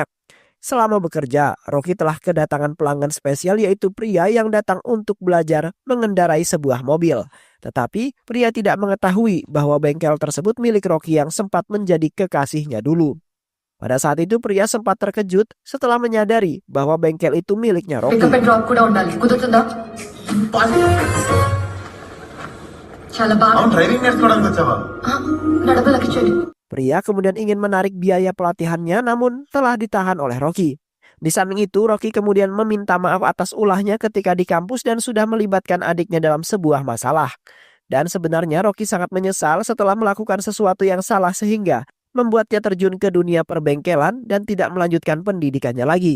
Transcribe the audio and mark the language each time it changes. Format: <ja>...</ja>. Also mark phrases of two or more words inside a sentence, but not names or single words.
<id>Selama bekerja, Rocky telah kedatangan pelanggan spesial yaitu pria yang datang untuk belajar mengendarai sebuah mobil. Tetapi pria tidak mengetahui bahwa bengkel tersebut milik Rocky yang sempat menjadi kekasihnya dulu. Pada saat itu pria sempat terkejut setelah menyadari bahwa bengkel itu miliknya Rocky.</id> <en>pickup and drop</en> <te>కూడా ఉండాలి కుదురుతుందా చాలా బాగా అవును డ్రైవింగ్ నేర్చుకోవడానికి వచ్చావా నడపలకి చెల్లి</te> <id>Pria kemudian ingin menarik biaya pelatihannya namun telah ditahan oleh Rocky. Di samping itu Rocky kemudian meminta maaf atas ulahnya ketika di kampus dan sudah melibatkan adiknya dalam sebuah masalah. Dan sebenarnya Rocky sangat menyesal setelah melakukan sesuatu yang salah sehingga membuatnya terjun ke dunia perbengkelan dan tidak melanjutkan pendidikannya lagi.</id>